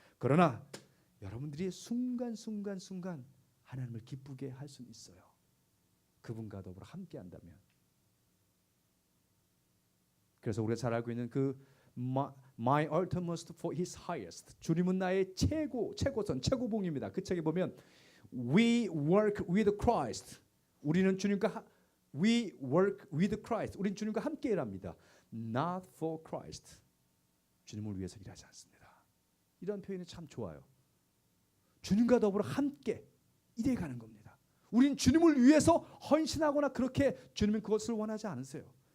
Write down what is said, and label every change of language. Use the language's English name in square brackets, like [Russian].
[Korean] 그러나 여러분들이 순간 하나님을 기쁘게 할 수는 있어요. 그분과 더불어 함께 한다면. 그래서 우리가 잘 알고 있는 그 My utmost for his highest. 주님은 나의 최고선, 최고봉입니다. 그 책에 보면 [English] We work with Christ. [Korean] 우리는 주님과 [English] We work with Christ. [Korean] 우리는 주님과 함께 일합니다. [English] Not for Christ. [Korean] 주님을 위해서 일하지 않습니다. 이런 표현이 참 좋아요. 주님과 더불어 함께 일해가는 겁니다. 우리는 주님을 위해서 헌신하거나 그렇게, 주님은 그것을 원하지 않으세요.